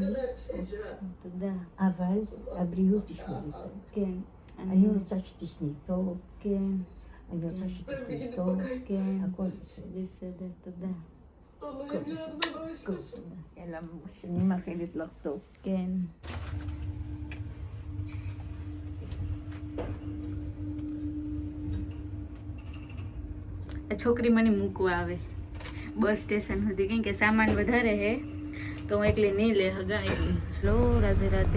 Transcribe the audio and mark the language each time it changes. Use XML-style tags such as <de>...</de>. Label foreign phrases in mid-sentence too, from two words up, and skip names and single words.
<he>תודה. אבל הבריאות תשמעי טוב. כן. אני רוצה שתשני טוב. כן. אני רוצה שתאכלי טוב. כן. הכל בסדר. בסדר, תודה. הכל בסדר. הכל תודה. יאללה, שאני מאחלת לך טוב. כן.</he> <gu>આ છોકરી મને મૂકવા આવે બસ સ્ટેશન સુધી, કેમ કે સામાન વધારે હે તો હું એકલી નહીં લે હગા એકલી. લો રાધે રાધે.</gu>